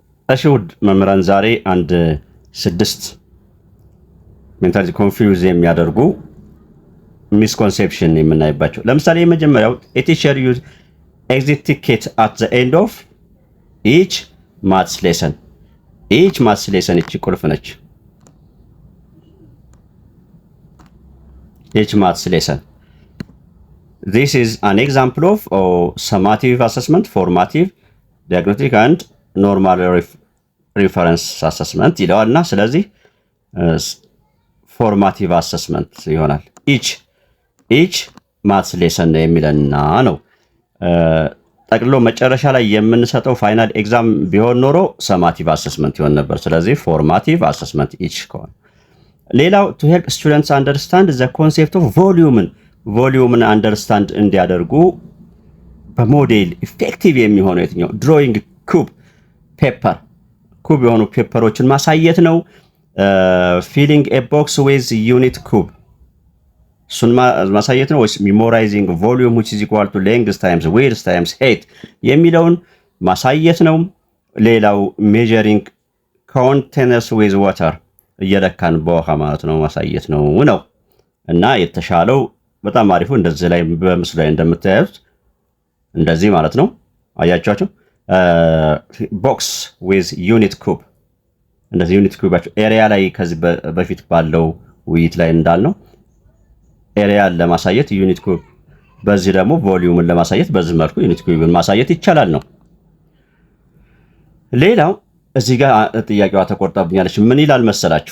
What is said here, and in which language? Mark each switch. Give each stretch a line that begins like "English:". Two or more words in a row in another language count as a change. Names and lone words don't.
Amharic: እሺ ውድ መምህራን ዛሬ አንድ 6
English: mentally confuse
Amharic: የሚያደርጉ ሚስኮንሴፕሽን የምናይባቸው። ለምሳሌ የመጀመሪያው
English: a teacher use exit ticket at the end of each maths lesson። each maths lesson
Amharic: እቺ ቁልፍ ነች።
English: each maths lesson this is an example of summative assessment, formative, diagnostic and normal reference assessment
Amharic: ይለዋልና ስለዚህ
English: formative assessment
Amharic: ይሆናል።
English: each maths lesson
Amharic: የሚለና ነው። ጠቅልሎ መጨረሻ ላይ የምንሰጠው
English: final exam
Amharic: ቢሆን ኖሮ
English: summative assessment
Amharic: ይሆን ነበር። ስለዚህ
English: formative assessment each
Amharic: ከሆነ ሌላው
English: to help students understand the concept of volume
Amharic: አንደርስታንድ እንዲያደርጉ በሞዴል ኢፌክቲቭ የሚሆነው የትኛው
English: drawing cube paper
Amharic: ኩብ የሆኑ ፔፐሮችን ማሳየት ነው።
English: filling a box with unit cube
Amharic: እሱን ማሳየት ነው ወይስ
English: memorizing volume which is equal to length times width times height
Amharic: የሚለውን ማሳየት ነው። ሌላው
English: measuring containers with water
Amharic: እየለካን በውሃ ማለት ነው ማሳየት ነው እና የተሻለው በጣም አሪፉ እንደዚህ ላይ በምስሉ ላይ እንደምታዩት እንደዚህ ማለት ነው። አያቻችሁ
English: box with unit cube
Amharic: እንደዚህ ዩኒት ኩባቸው ኤሪያ ላይ ከዚህ በፊት ባለው ውይይት ላይ እንዳልነው ኤሪያን ለማሳየት
English: unit cube፣
Amharic: በዚህ ደግሞ ቮሊዩምን ለማሳየት በዚህ መልኩ ዩኒት ኩብን ማሳየት ይቻላል ነው። ሌላው እዚህ ጋር ጥያቄዋ ተቆርጣብኛለች። ምን ይላል መሰላችሁ?